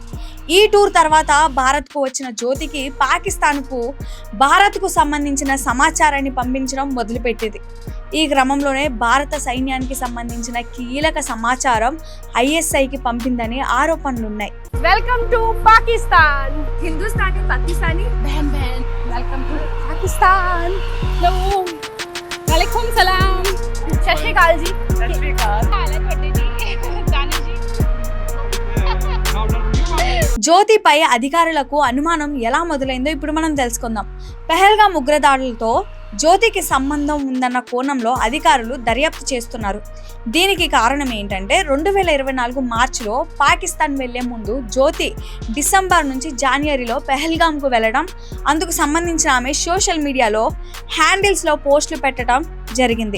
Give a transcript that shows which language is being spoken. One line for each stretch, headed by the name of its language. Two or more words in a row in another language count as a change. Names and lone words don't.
Telugu: ఈ టూర్ తర్వాత భారత్కు వచ్చిన జ్యోతికి భారత్కు సంబంధించిన సమాచారాన్ని పంపించడం మొదలుపెట్టింది. ఈ క్రమంలోనే భారత సైన్యానికి సంబంధించిన కీలక సమాచారం ISIకి పంపిందని ఆరోపణలున్నాయి.
English: Welcome to Pakistan.
Hindi: हिंदुस्तानी पाकिस्तानी बहन बहन.
English: Welcome to Pakistan.
Arabic: हेलो وعليكم السلام.
Punjabi: ਸਤ ਸ੍ਰੀ ਅਕਾਲ ਜੀ. ਸਤ ਸ੍ਰੀ ਅਕਾਲ. ਹਾਲ ਹੈ ਤੁਹਾਡੇ ਜੀ ਦਾਨੀ जी.
Telugu: జ్యోతిపై అధికారులకు అనుమానం ఎలా మొదలైందో ఇప్పుడు మనం తెలుసుకుందాం. పెహల్గాం ఉగ్రదాడులతో జ్యోతికి సంబంధం ఉందన్న కోణంలో అధికారులు దర్యాప్తు చేస్తున్నారు. దీనికి కారణం ఏంటంటే 2024 మార్చిలో పాకిస్తాన్ వెళ్లే ముందు జ్యోతి డిసెంబర్ నుంచి జనవరిలో పెహల్గాంకు వెళ్ళడం, అందుకు సంబంధించిన ఆమె
English: social media
Telugu: హ్యాండిల్స్లో పోస్టులు పెట్టడం జరిగింది.